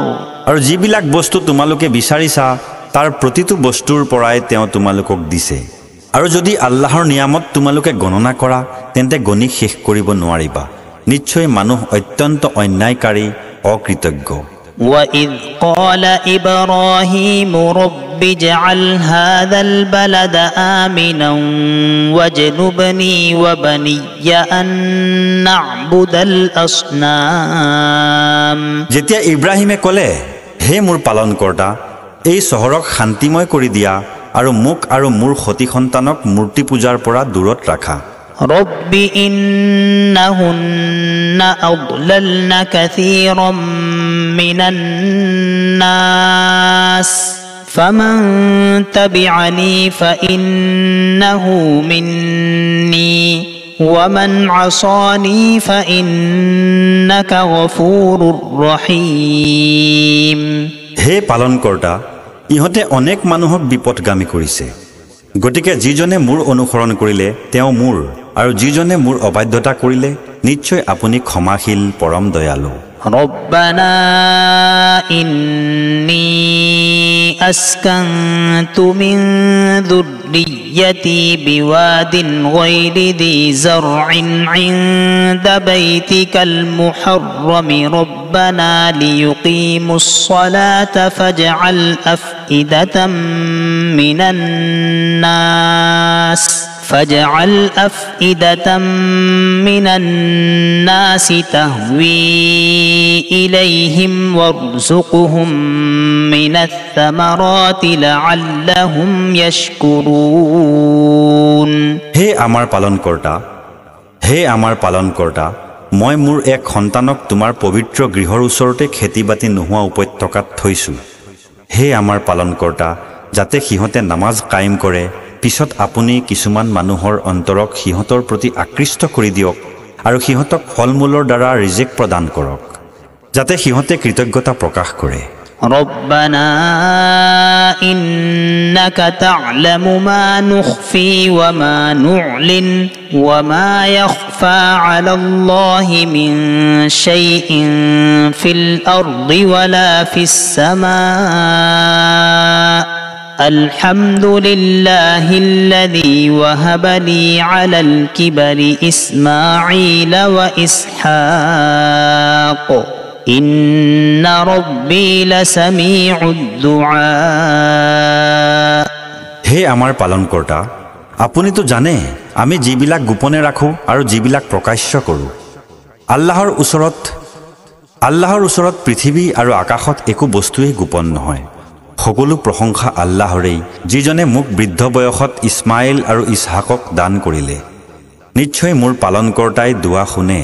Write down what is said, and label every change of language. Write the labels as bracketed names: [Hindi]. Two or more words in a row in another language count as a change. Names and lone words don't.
[Assamese] আৰু যিবিলাক বস্তু তোমালোকে বিচাৰিছা তাৰ প্ৰতিটো বস্তুৰ পৰাই তেওঁ তোমালোকক দিছে আৰু যদি আল্লাহৰ নিয়ামত তোমালোকে গণনা কৰা তেন্তে গণি শেষ কৰিব নোৱাৰিবা নিশ্চয় মানুহ অত্যন্ত অন্যায়কাৰী অকৃতজ্ঞ [Arabic] وإذ قال إبراهيم رب اجعل هذا البلد آمنا واجنبني وبني أن نعبد الأصنام [Assamese] যেতিয়া ইব্ৰাহিমে ক'লে হে মোৰ পালনকৰ্তা এই চহৰক শান্তিময় কৰি দিয়া আৰু মোক আৰু মোৰ সতি সন্তানক মূৰ্তি পূজাৰ পৰা দূৰত ৰাখা [Arabic] رب إنهن أضللن كثيرا من الناس فمن تبعني فإنه مني ومن عصاني فإنك غفور رحيم [Assamese] হে পালনকৰ্তা ইহঁতে অনেক মানুহক বিপদগামী কৰিছে গতিকে যিজনে মোৰ অনুসৰণ কৰিলে তেওঁ মোৰ আৰু যিজনে মোৰ অবাধ্যতা কৰিলে নিশ্চয় আপুনি ক্ষমাশীল পৰম দয়ালু [Arabic] ربنا إني أسكنت من ذريتي بواد غير ذي زرع عند بيتك المحرم ربنا ليقيموا الصلاة فاجعل أفئدة من الناس تهوي إليهم وارزقهم من الثمرات لعلهم يشكرون [Assamese] হে আমাৰ পালনকৰ্তা মই মোৰ এক সন্তানক তোমাৰ পবিত্ৰ গৃহৰ ওচৰতে খেতি-বাতি নোহোৱা উপত্যকাত থৈছো হে আমাৰ পালনকৰ্তা যাতে সিহঁতে নামাজ কায়েম কৰে পিছত আপুনি কিছুমান মানুহৰ অন্তৰক সিহঁতৰ প্ৰতি আকৃষ্ট কৰি দিয়ক আৰু সিহঁতক ফলমূলৰ দ্বাৰা ৰিজেক প্ৰদান কৰক যাতে সিহঁতে কৃতজ্ঞতা প্ৰকাশ কৰে [Arabic] ربنا إنك تعلم ما نخفي وما نعلن وما يخفى على الله من شيء في الأرض ولا في السماء الحمد لله الذي وهب لي على الكبر إسماعيل وإسحاق إن ربي لسميع الدعاء [Assamese] হে আমাৰ পালনকৰ্তা আপুনিতো জানে আমি যিবিলাক গোপনে ৰাখো আৰু যিবিলাক প্ৰকাশ্য কৰোঁ আল্লাহৰ ওচৰত পৃথিৱী আৰু আকাশত একো বস্তুৱেই গোপন নহয় সকলো প্ৰশংসা আল্লাহৰেই যিজনে মোক বৃদ্ধ বয়সত ইছমাইল আৰু ইছহাকক দান কৰিলে নিশ্চয় মোৰ পালনকৰ্তাই দুৱা শুনে